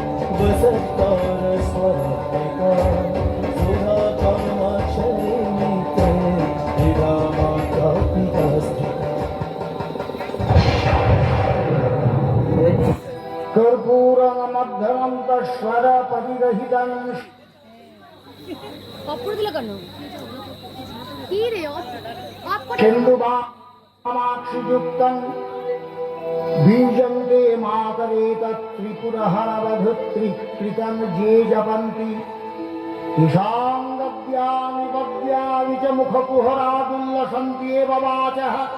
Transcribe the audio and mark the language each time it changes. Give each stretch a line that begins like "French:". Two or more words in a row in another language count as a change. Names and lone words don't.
Sanskrit: वसत्कारस्वरात्मिका सुधा त्वमक्षरे नित्ये त्रिधा मात्रात्मिका स्थिता कर्पूरमध्यमन्तस्वरपरिरहितं
Bangla: অপর দিল কেন কি রে অফ করে
Sanskrit: सिन्धुवामाक्षियुक्तं बीजं ते मातरेतत्त्रिपुरहरवधुत्रिकृतं ये जपन्ति तेषां गद्यानि पद्यानि च मुखकुहरादुल्लसन्ति एव वाचः